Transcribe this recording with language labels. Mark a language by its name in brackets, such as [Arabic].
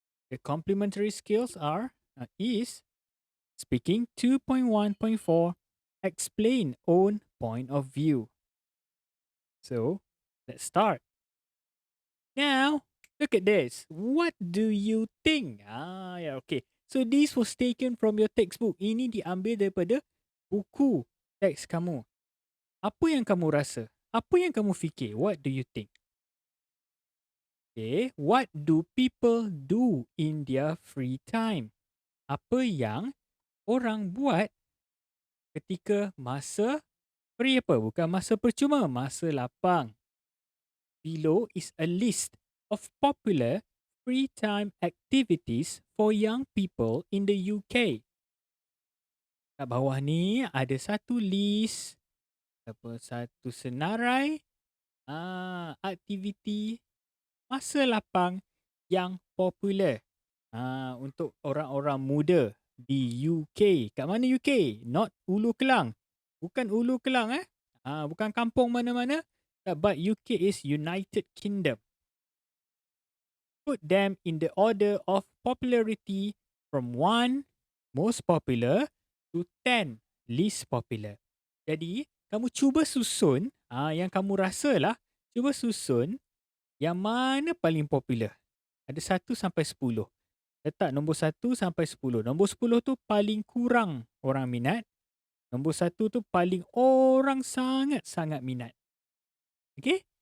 [English] The complementary skills are is speaking 2.1.4, explain own point of view. So let's start. Now, look at this. What do you think? Yeah, okay. So this was taken from your textbook. [Malay] Ini diambil daripada buku teks kamu. Apa yang kamu rasa? Apa yang kamu fikir? [English] What do you think? Okay, what do people do in their free time? [Malay] Apa yang orang buat ketika masa free apa? Bukan masa percuma, masa lapang. [English] Below is a list of popular free time activities for young people in the UK. [Malay] Kat bawah ni ada satu list, satu senarai aktiviti masa lapang yang popular untuk orang-orang muda di UK. Kat mana UK? [English] Not Ulu Kelang. [Malay] Bukan Ulu Kelang bukan kampung mana-mana. [English] But UK is United Kingdom. Put them in the order of popularity from 1 most popular to 10 least popular. [Malay] Jadi, kamu cuba susun yang kamu rasa lah, cuba susun yang mana paling popular. Ada 1 sampai 10. Letak nombor 1 sampai 10. Nombor 10 tu paling kurang orang minat. Nombor 1 tu paling orang sangat-sangat minat. Okay?